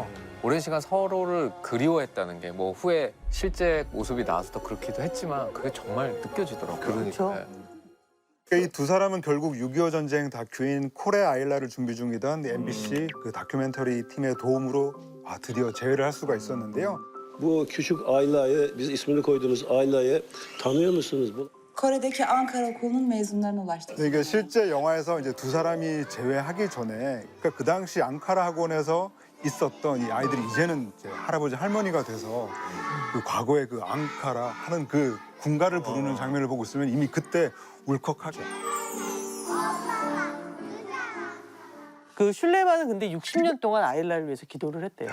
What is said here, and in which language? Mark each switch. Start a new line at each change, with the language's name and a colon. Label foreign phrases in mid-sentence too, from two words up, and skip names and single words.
Korean: 오랜 시간 서로를 그리워했다는 게 뭐 후에 실제 모습이 나와서 그렇기도 했지만 그게 정말 느껴지더라고요. 그렇죠. 이 두 사람은 결국 6.25 전쟁 다큐인 콜의 아일라를 준비 중이던 MBC 그 다큐멘터리 팀의 doğum으로 드디어 재회를 할 수가 있었는데요.
Turkish: Bu küçük Ayla'yı, biz ismini koyduğunuz Ayla'yı tanıyor musunuz? Bu Kore'deki Ankara Okulu'nun mezunlarına ulaştık.
Korean: 이게 실제 영화에서 이제 두 사람이 재회하기 전에 그러니까 그 당시 앙카라 학원에서 있었던 이 아이들이 이제는 이제 할아버지 할머니가 돼서 그 과거의 그 앙카라 하는 그 군가를 부르는 장면을 보고 있으면 이미 그때 울컥하죠. 그 슐레만은 근데 60년 동안 아일라를 위해서 기도를 했대요.